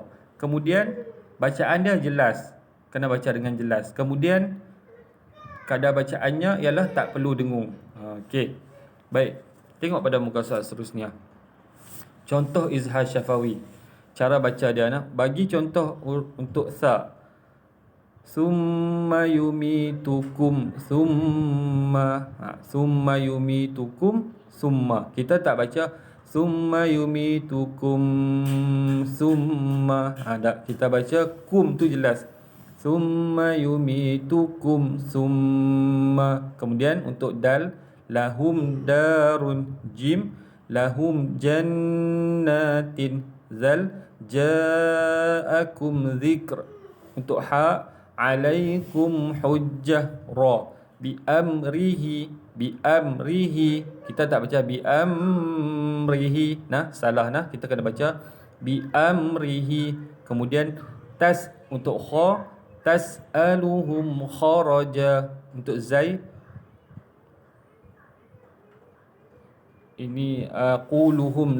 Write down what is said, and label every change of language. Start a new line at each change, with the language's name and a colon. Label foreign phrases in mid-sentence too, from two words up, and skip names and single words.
Malay: Kemudian bacaan dia jelas, kena baca dengan jelas. Kemudian kadar bacaannya ialah tak perlu dengung. Okey. Baik. Tengok pada muka surat seterusnya. Contoh izhar syafawi. Cara baca dia nak bagi contoh untuk sa.
Arabic: ثم يميتكم ثم. ثم يميتكم ثم.
Malay: Kita tak baca
Arabic: ثم يميتكم ثم.
Malay: Tak. Kita baca kum tu jelas.
Arabic: ثم يميتكم ثم.
Malay: Kemudian untuk dal,
Arabic: لهم دار,
Malay: jim,
Arabic: لهم جنات,
Malay: zal,
Arabic: جاءكم ذكر.
Malay: Untuk ha,
Arabic: عليكم حجة,
Malay: ra,
Arabic: بأمره بأمره.
Malay: Kita tak baca
Arabic: بأمره.
Malay: Salah kita kena baca
Arabic: بأمره.
Malay: Kemudian tas untuk kha,
Arabic: تسألهم خرجا.
Malay: Untuk zai, Ini quluhum.